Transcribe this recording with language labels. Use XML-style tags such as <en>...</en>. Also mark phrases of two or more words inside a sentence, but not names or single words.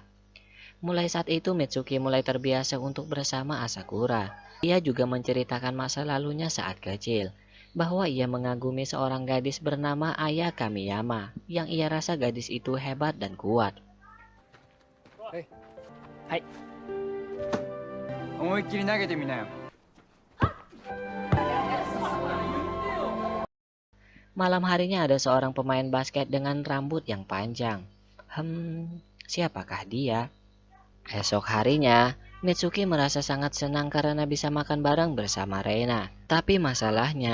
<id>Mulai saat itu Mitsuki mulai terbiasa untuk bersama Asakura. Ia juga menceritakan masa lalunya saat kecil, bahwa ia mengagumi seorang gadis bernama Aya Kamiyama, yang ia rasa gadis itu hebat dan kuat. Hai.</id> <ja>思いっきり投げてみなよ。</ja> <id>Malam harinya ada seorang pemain basket dengan rambut yang panjang. Siapakah dia? Esok harinya, Mitsuki merasa sangat senang karena bisa makan bareng bersama Reina.</id>